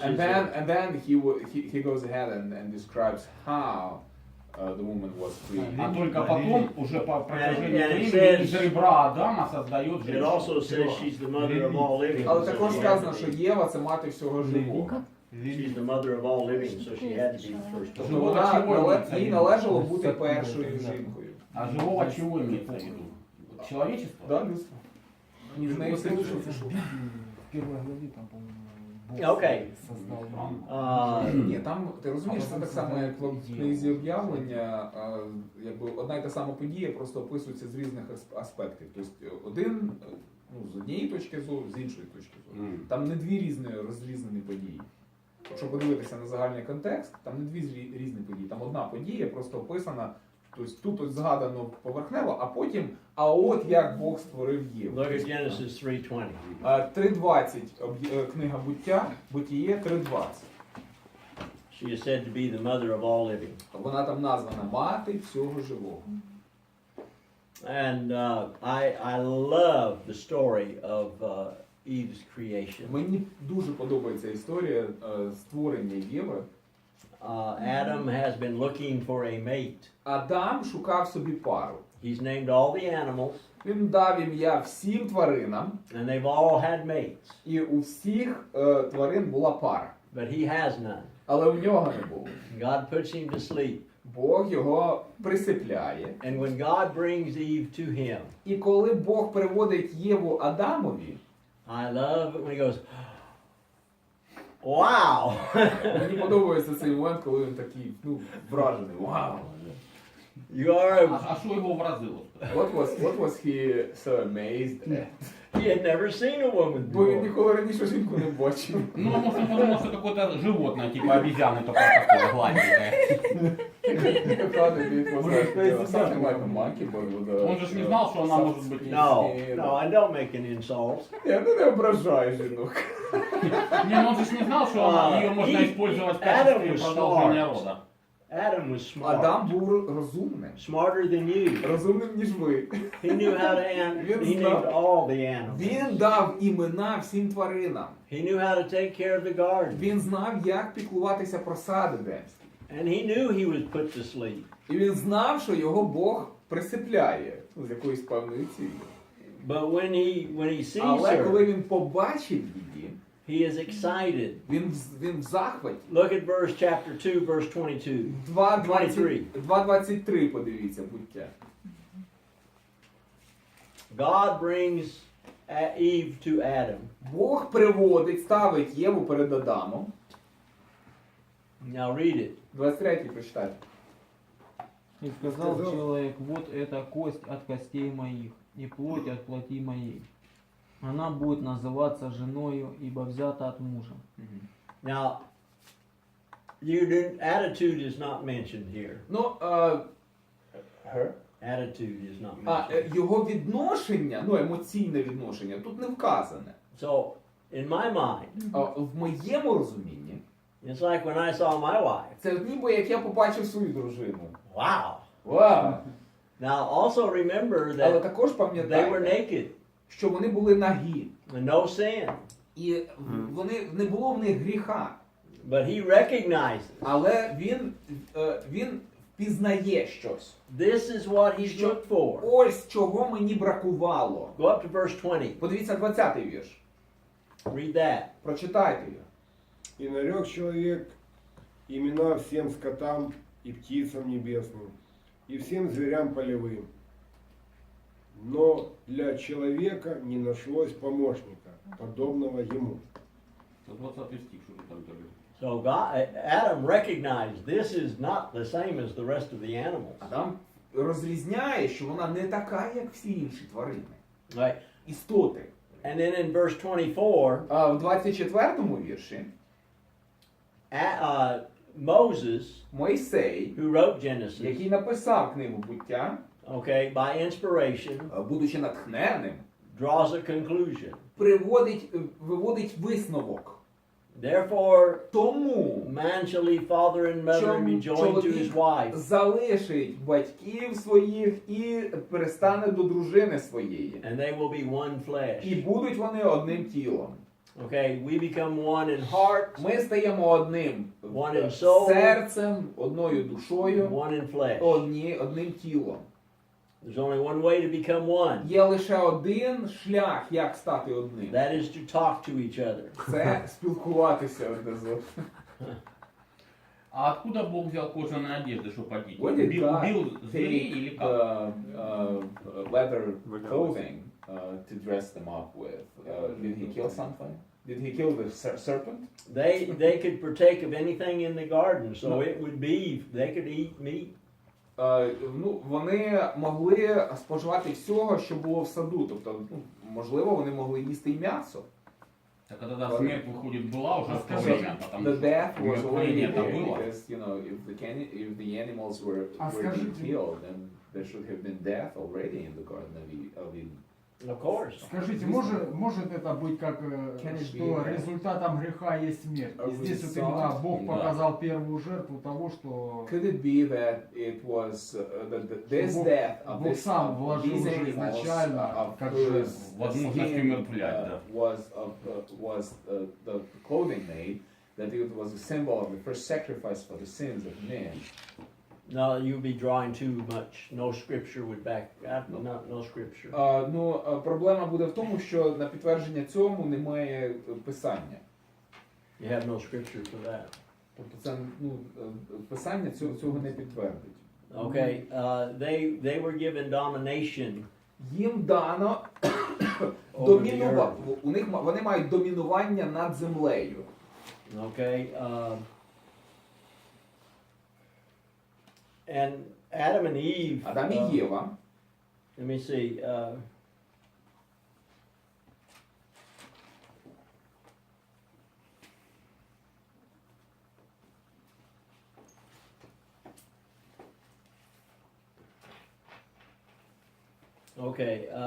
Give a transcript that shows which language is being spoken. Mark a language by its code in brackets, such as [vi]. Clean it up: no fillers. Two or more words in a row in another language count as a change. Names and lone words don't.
[en] And is then he goes ahead and describes how the woman was created. [ru] А только потом, уже по протяжении [en] And it [ru] времени, [en] says- [ru] из ребра Адама создает [en] it [ru] женщину. [en] also says she's the mother of all living. [uk] Але [en] so [uk] також [en] she had [uk] сказано, [en] to [uk] що [en] be- [uk] Єва це мати всього живого. [en] She's the mother of all living, so she had to be the first [uk] Тобто [en] one. [uk] вона їй належало бути першою жінкою. [ru] А живого чего имеется в виду? Человечество? Да, [uk] людство. [ru] Не [uk] В неї все [ru] знаю, [uk] лише пішло. [ru] в первой главе там, по-моему, Бог [uk] Окей. [ru] создал. [uk] Ні, там ти розумієш, це так само, як в книзі об'явлення, якби одна й та сама подія просто описується з різних аспектів. Тобто один з однієї точки зору, з іншої точки зору. Там не дві розрізнені події. Якщо подивитися на загальний контекст, там не дві різні події. Там одна подія просто описана, тобто тут згадано поверхнево, а потім, а от як Бог створив Єву. [en] Look at Genesis 3:20. [uk] 3.20, книга Бутіє 3.20. [en] She is said to be the mother of all living. [uk] Вона там названа мати всього живого. [en] And I love the story of Eve's creation. [uk] Мені дуже подобається історія створення Єви. [en] Adam has been looking for a mate. [uk] Адам шукав собі пару. [en] He's named all the animals, [uk] Він дав ім'я всім тваринам, [en] and they've all had mates, [uk] і у всіх тварин була пара. [en] but he has none. [uk] Але у нього не було. [en] God puts him to sleep. [uk] Бог його присипляє. [en] And when God brings Eve to him, [uk] І коли Бог приводить Єву Адамові, [en] I love it when he goes, wow! [uk] мені подобається цей момент, коли він такий, вражений. Вау! [en] You are. [uk] А що його вразило? [en] What was he so amazed at? He had never seen a woman [uk] Бо він [en] before. [uk] ніколи раніше жінку не бачив. [ru] Ну, может, он подумал, что какое-то животное, типа обезьяны, только такое гладенькое. [en] Something like a monkey, but with a... [ru] Он же ж не знал, что она может быть... [en] No, no, I don't make any insults. [uk] Ні, ну не ображай жінок. [ru] Не, ну он же ж не знал, что ее можно использовать в качестве продолжения рода. [en] Adam was smart. [uk] Адам був розумним. [en] Smarter than you. [uk] Розумним, ніж ви. [en] He knew how to he named all the animals. [uk] Він дав імена всім тваринам. [en] He knew how to take care of the garden. [uk] Він знав, як піклуватися про сад Едемський. [en] And he knew he was put to sleep. [uk] І він знав, що його Бог присипляє з якоюсь певною цілею. [en] But when he sees [uk] Але коли [en] her, [uk] він побачив її, [en] he is excited. [uk] він в захваті. [en] Look at chapter 2, verse 22. [uk] 2.23 подивіться, буття. [en] God brings Eve to Adam. [uk] Бог приводить, ставить Єву перед Адамом. [en] Now read it. [uk] 23 прочитайте. [ru] И сказал человек, вот это кость от костей моих и плоть от плоти моей. Она будет называться женою, ибо взята от мужа. [en] Now, attitude is not mentioned here. Ну, her? Attitude is not [uk] А, [en] mentioned. [uk] його відношення, ну емоційне відношення, тут не вказане. [en] So, in my mind, [uk] А, в моєму розумінні, [en] it's like when I saw my wife. [uk] це ніби як я побачив свою дружину. [en] Wow. [uk] Вау! [en] Now, also remember [uk] Але [en] that [uk] також [en] they were [uk] пам'ятайте, [en] naked [uk] що вони були нагі. [en] and no sin. [uk] І не було в них гріха. [en] But he recognizes [uk] Але він впізнає щось. [en] this is what he's looked for. [uk] Ось чого мені бракувало. [en] Go up to verse 20. [uk] Подивіться 20-й вірш. [en] Read that. [uk] Прочитайте його. [ru] И нарек человек имена всем скотам и птицам небесным, и всем зверям полевым. Но для человека не нашлось помощника, подобного ему. Это 20 стих, что там говорит. [en] So Adam recognized this is not the same as the rest of the animals. [uk] Адам розрізняє, що вона не така, як всі інші тварини. [en] Right? [uk] Істоти. [en] And then in verse 24, [uk] А в 24-му вірші [en] Moses, [uk] Мойсей, [en] who wrote Genesis, [uk] який написав книгу «Буття», [en] okay, by inspiration, [uk] будучи натхненним, [en] draws a conclusion. [uk] виводить висновок. [en] Therefore, [uk] Тому [en] man shall leave father and mother and be joined to his wife, [uk] залишить батьків своїх і перестане до дружини своєї. [en] and they will be one [uk] І [en] flesh. [uk] будуть вони одним тілом. [en] Okay, we become one in heart, [uk] Ми стаємо одним [en] One in soul. [uk] серцем, одною душою, [en] one in flesh. [uk] одним тілом. [en] There's only one way to become one. [uk] Є лише один шлях, як стати одним. [en] That is to talk to each other. [uk] Це спілкуватися одне з одним. [ru] А откуда Бог взял кожаные одежды, чтобы одеть? [en] When did God [ru] Убил зверей или [en] take [ru] как? [en] leather clothing to dress them up with? Did he kill something? Did he kill the serpent? They could partake of anything in the garden, so it would be, they could eat meat. [uk] Ну, вони могли споживати всього, що було в саду. Тобто, ну, можливо, вони могли їсти і м'ясо. [ru] Так тогда смерть, выходит, была уже в то время, потому [en] The [ru] что [en] death was already [ru] это [en] there, [ru] было. [en] because, you know, if the animals were being killed, then there should have been death already in the Garden of Eden. Of course. [ru] Скажите, может это быть как, что результатом греха есть смерть? И здесь вот именно Бог показал первую жертву того, что [en] Could it be that it was this death of [ru] Бог [en] this [ru] сам [en] of [ru] вложил [en] these [ru] уже [en] animals [ru] изначально [en] of [ru] как [en] whose [ru] жертву? Возможность [en] skin, [ru] умертвлять, да. [en] was the clothing made, that it was a symbol of the first sacrifice for the sins of men. No, you'd be drawing too much. No scripture would back, no scripture. [uk] Ну, проблема буде в тому, що на підтвердження цьому немає писання. [en] You have no scripture for that. [uk] Тобто це, ну, писання цього не підтвердить. [en] Okay, they were given domination. [uk] Їм дано вони мають домінування над землею. [en] Okay, And Adam and Eve. [uk] Адам і Єва. [en] Let me see. Okay.